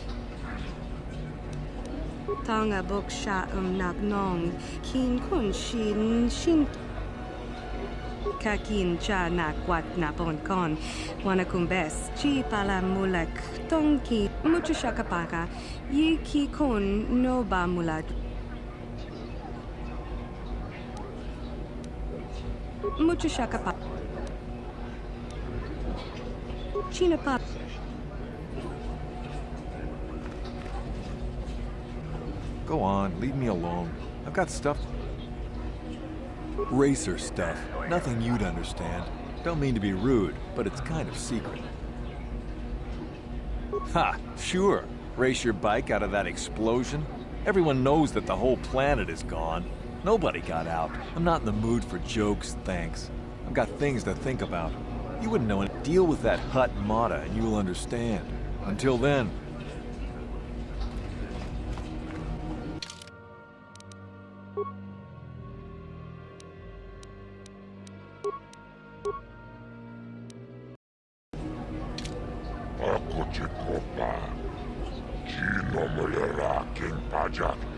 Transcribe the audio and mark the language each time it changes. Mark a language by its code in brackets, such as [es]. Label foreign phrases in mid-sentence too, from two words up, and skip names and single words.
[en] Tanga bok sha nak nong, kin kun shin kakin cha na kwat na bon kon, wana kumbes, chi pala mulek, tong ki, mucho shakapaka, yi ki kun no ba mulad. Mucho shakapaka. China pa. Go on, leave me alone. I've got stuff. Racer stuff. Nothing you'd understand. Don't mean to be rude, but it's kind of secret. Ha! Sure. Race your bike out of that explosion? Everyone knows that the whole planet is gone. Nobody got out. I'm not in the mood for jokes, thanks. I've got things to think about. You wouldn't know it. Deal with that Hutt Mata and you'll understand. Until then... Ako ci kopa. Chino mulera king pajak.